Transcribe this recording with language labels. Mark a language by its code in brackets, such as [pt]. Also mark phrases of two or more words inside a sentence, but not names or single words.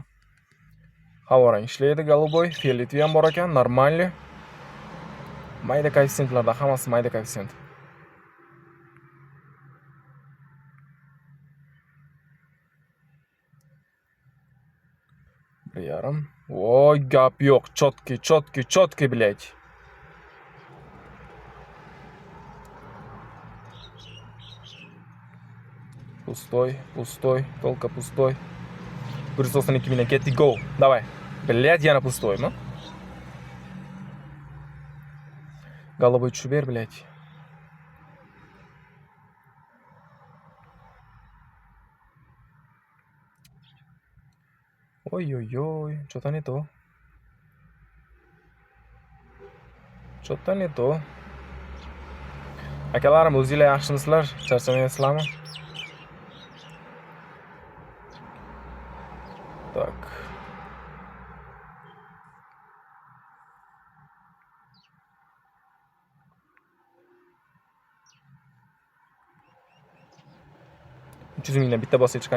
[uz] Havorang ishlaydi, голубой, fioletoviy ham bor ekan, normalniy. Mayda koeffitsiyentlarda hammasi mayda koeffitsiyent. Yarim. Voy, gap yo'q. Chotki, [ru] блядь. Пустой, только пустой. [uz] 192 million ketdik, go. [ru] Давай. Блядь, [uz] yana pustoymi? Голубой tushib ber, [ru] блядь. Ой, что-то не то. [uz] Akalarim, o'zingizlar yaxshimisizlar? Charchamaysizlarmi? Так. Uch yuz mingdan bitta bosib chiqani.